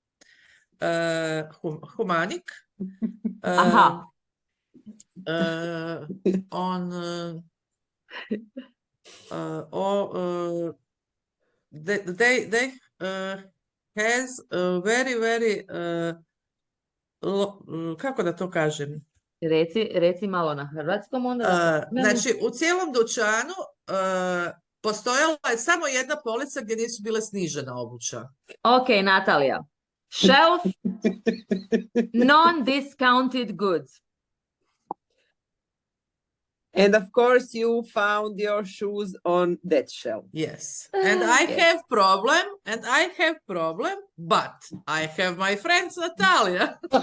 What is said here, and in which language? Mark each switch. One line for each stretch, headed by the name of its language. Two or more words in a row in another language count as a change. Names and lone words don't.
English: Humanic on they has a very
Croatian: kako da to kažem? Reci malo na hrvatskom onda. Znači, u cijelom dućanu postojala je samo jedna polica gdje nisu bile snižena obuća. Ok, Natalija.
English: Shelf, non-discounted goods. And of course, you found your shoes on that shelf. Yes. And I have problem, but I have my friends Natalia.